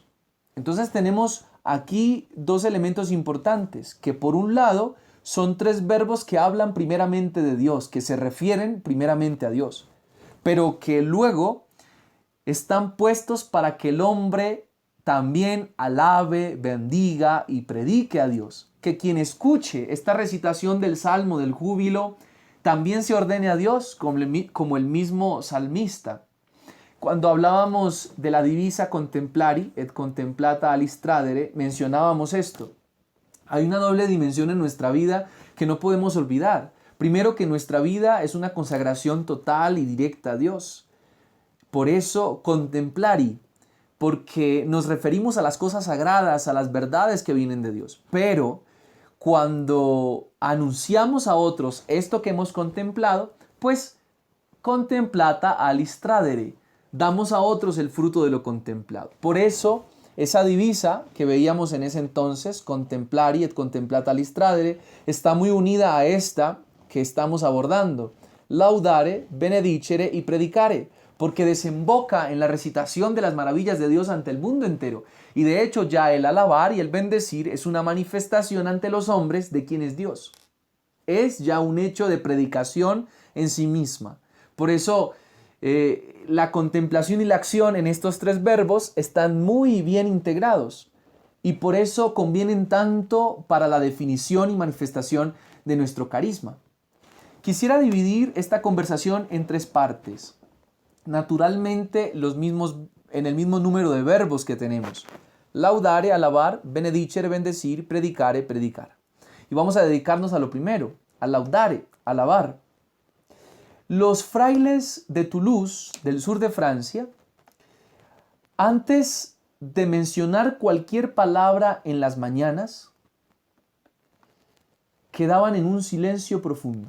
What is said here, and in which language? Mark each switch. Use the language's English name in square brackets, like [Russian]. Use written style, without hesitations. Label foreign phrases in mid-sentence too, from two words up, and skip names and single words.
[Spanish] Entonces tenemos aquí dos elementos importantes, que por un lado son tres verbos que hablan primeramente de Dios, que se refieren primeramente a Dios, pero que luego están puestos para que el hombre también alabe, bendiga y predique a Dios. Que quien escuche esta recitación del Salmo del Júbilo también se ordene a Dios como el mismo salmista. Cuando hablábamos de la divisa [Latin] contemplari et contemplata alis tradere, [Spanish] mencionábamos esto. Hay una doble dimensión en nuestra vida que no podemos olvidar. Primero, que nuestra vida es una consagración total y directa a Dios. Por eso, contemplari, porque nos referimos a las cosas sagradas, a las verdades que vienen de Dios. Pero cuando anunciamos a otros esto que hemos contemplado, pues [Latin] contemplata alistradere, [Spanish] damos a otros el fruto de lo contemplado. Por eso, esa divisa que veíamos en ese entonces, [Latin] contemplari et contemplata alistradere, [Spanish] está muy unida a esta que estamos abordando, [Latin] laudare, benedicere [Spanish] y predicare, porque desemboca en la recitación de las maravillas de Dios ante el mundo entero. Y de hecho ya el alabar y el bendecir es una manifestación ante los hombres de quién es Dios. Es ya un hecho de predicación en sí misma. Por eso la contemplación y la acción en estos tres verbos están muy bien integrados. Y por eso convienen tanto para la definición y manifestación de nuestro carisma. Quisiera dividir esta conversación en tres partes. Naturalmente en el mismo número de verbos que tenemos. Laudare, alabar, benedicere, bendecir, predicare, predicar. Y vamos a dedicarnos a lo primero, a laudare, alabar. Los frailes de Toulouse, del sur de Francia, antes de mencionar cualquier palabra en las mañanas, quedaban en un silencio profundo.